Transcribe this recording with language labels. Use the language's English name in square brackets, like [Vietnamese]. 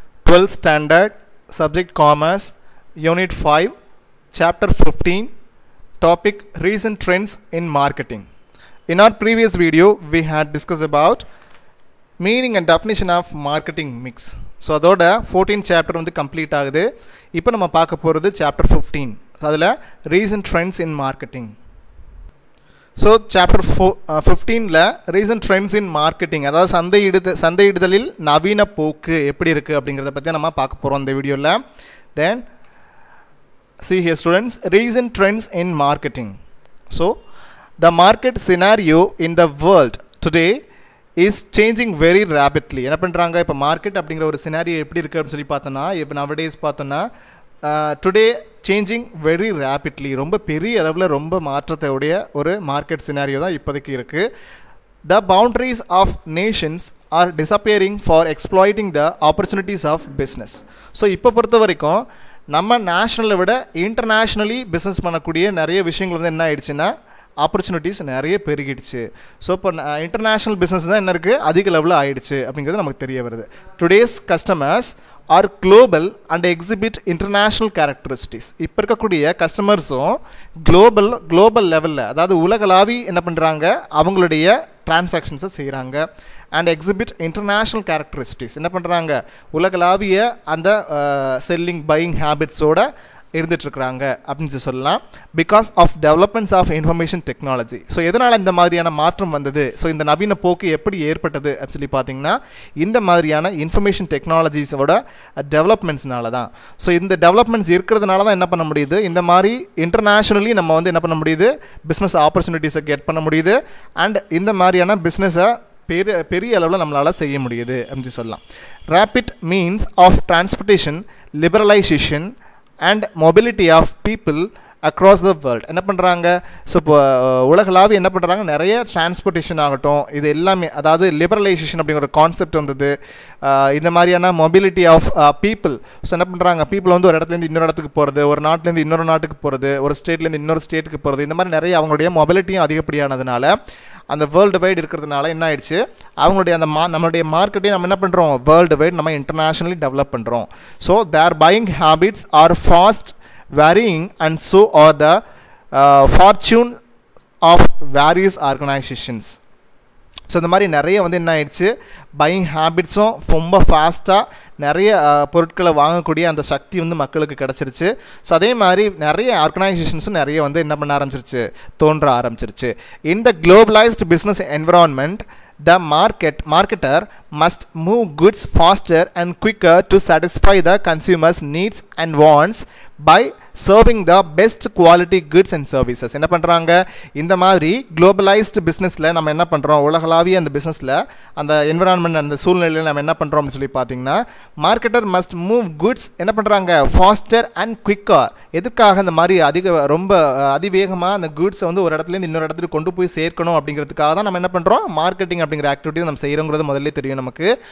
[English] 12th standard, subject commerce, unit 5, chapter 15, topic recent trends in marketing. In our previous video, we had discussed about meaning and definition of marketing mix. [Tamil] So அதோட 14th chapter வந்து complete ஆகுது. இப்போ நம்ம பார்க்க போறது chapter 15. [English] அதுல recent trends in marketing. [Tamil] So chapter 15ல [English] recent trends in marketing, [Tamil] அதாவது சந்தையிடுதலில் நவீன போக்கு எப்படி இருக்கு அப்படிங்கறத பத்தி நம்ம பார்க்க போறோம் இந்த வீடியோல. [English] Then see here students, recent trends in marketing. So the market scenario in the world today is changing very rapidly. [Tamil] என்ன பண்றாங்க, இப்போ மார்க்கெட் அப்படிங்கிற ஒரு சினாரியோ எப்படி இருக்கு அப்படின்னு சொல்லி பார்த்தோம்னா, இப்போ nowadays பார்த்தோம்னா [English] today changing very rapidly, [Tamil] ரொம்ப பெரிய அளவில் ரொம்ப மாற்றத்தையுடைய ஒரு மார்க்கெட் சினாரியோ தான் இப்போதைக்கு இருக்கு. [English] The boundaries of nations are disappearing for exploiting the opportunities of business. [Tamil] So இப்போ பொறுத்த வரைக்கும் நம்ம நேஷ்னலை விட இன்டர்நேஷ்னலி பிஸ்னஸ் பண்ணக்கூடிய நிறைய விஷயங்கள் வந்து என்ன ஆயிடுச்சுன்னா ஆப்பர்ச்சுனிட்டிஸ் நிறைய பெருகிடுச்சு. ஸோ இப்போ இன்டர்நேஷ்னல் பிஸ்னஸ் தான் என்ன இருக்குது அதிக லெவலில் ஆயிடுச்சு அப்படிங்கிறது நமக்கு தெரிய வருது. [English] Today's customers are global and exhibit international characteristics. [Tamil] இப்போ இருக்கக்கூடிய கஸ்டமர்ஸும் குளோபல் லெவலில், அதாவது உலகளாவி என்ன பண்ணுறாங்க, அவங்களுடைய டிரான்சாக்ஷன்ஸை செய்கிறாங்க. [English] and exhibit international characteristics [Tamil] என்ன பண்ணுறாங்க, உலகளாவிய அந்த செல்லிங் பையிங் ஹேபிட்ஸோட இருந்துட்டுருக்குறாங்க அப்படின்னு சொல்லலாம். [English] Because of developments of information technology. [Tamil] So எதனால் இந்த மாதிரியான மாற்றம் வந்தது, ஸோ இந்த நவீன போக்கு எப்படி ஏற்பட்டது அப்படின்னு சொல்லி பார்த்தீங்கன்னா, இந்த மாதிரியான இன்ஃபர்மேஷன் டெக்னாலஜிஸோட டெவலப்மெண்ட்ஸ்னால தான். ஸோ இந்த டெவலப்மெண்ட்ஸ் இருக்கிறதுனால தான் என்ன பண்ண முடியுது, இந்த மாதிரி இன்டர்நேஷ்னலி நம்ம வந்து என்ன பண்ண முடியுது, பிஸ்னஸ் ஆப்பர்ச்சுனிட்டிஸை கெட் பண்ண முடியுது. அண்ட் இந்த மாதிரியான பிஸ்னஸை பெரிய அளவில் நம்மளால் செய்ய முடியுது அப்படின்னு சொல்லலாம். [English] Rapid means of transportation, liberalisation and mobility of people across the world. [Tamil] என்ன பண்ணுறாங்க, ஸோ இப்போ உலகளாவி என்ன பண்ணுறாங்க, நிறைய டிரான்ஸ்போர்ட்டேஷன் ஆகட்டும், இது எல்லாமே, அதாவது லிபரலைசேஷன் அப்படிங்கிற கான்செப்ட் வந்தது. இந்த மாதிரியான [English] Mobility of people. [Tamil] ஸோ என்ன பண்ணுறாங்க, பீப்புள் வந்து ஒரு இடத்துலேருந்து இன்னொரு இடத்துக்கு போகிறது, ஒரு நாட்டிலேருந்து இன்னொரு நாட்டுக்கு போகிறது, ஒரு ஸ்டேட்லேருந்து இன்னொரு ஸ்டேட்டுக்கு போகிறது, இந்த மாதிரி நிறைய அவங்களுடைய மொபிலிட்டியும் அதிகப்படியானதுனால, அந்த வேர்ல்டு வைடு இருக்கிறதுனால என்ன ஆயிடுச்சு, அவங்களுடைய அந்த நம்மளுடைய மார்க்கெட்டையும் நம்ம என்ன பண்ணுறோம், வேர்ல்டு வைடு நம்ம இன்டர்நேஷ்னலி டெவலப் பண்ணுறோம். [English] So their buying habits are fast varying and so are the fortune of various organizations. [Tamil] So இந்த மாதிரி நிறைய வந்து என்ன ஆயிடுச்சு, பையிங் ஹேபிட்ஸும் ரொம்ப ஃபாஸ்ட்டாக நிறைய பொருட்களை வாங்கக்கூடிய அந்த சக்தி வந்து மக்களுக்கு கிடச்சிருச்சு. ஸோ அதே மாதிரி நிறைய ஆர்கனைசேஷன்ஸும் நிறைய வந்து என்ன பண்ண ஆரம்பிச்சிருச்சு, தோன்ற ஆரம்பிச்சிருச்சு. [English] In the globalised business environment, the marketer must move goods faster and quicker to satisfy the consumers' needs and wants by serving the best quality goods and services. [Tamil] என்ன பண்ணுறாங்க, இந்த மாதிரி குளோபலைஸ்டு பிஸ்னஸில் நம்ம என்ன பண்ணுறோம், உலகளாவிய அந்த பிஸ்னஸில் அந்த என்விரான்மெண்ட் அந்த சூழ்நிலையில் நம்ம என்ன பண்ணுறோம்னு சொல்லி பார்த்தீங்கன்னா, [English] marketer must move goods [Tamil] என்ன பண்ணுறாங்க, [English] Faster and quicker. [Tamil] எதுக்காக இந்த மாதிரி ரொம்ப அதிவேகமாக அந்த குட்ஸை வந்து ஒரு இடத்துலேருந்து இன்னொரு இடத்துக்கு கொண்டு போய் சேர்க்கணும் அப்படிங்கிறதுக்காக தான் நம்ம என்ன பண்ணுறோம், மார்க்கெட்டிங் அப்படிங்கிற ஆக்டிவிட்டி நம்ம செய்கிறோங்கிறது முதல்ல தெரியும் நமக்கு.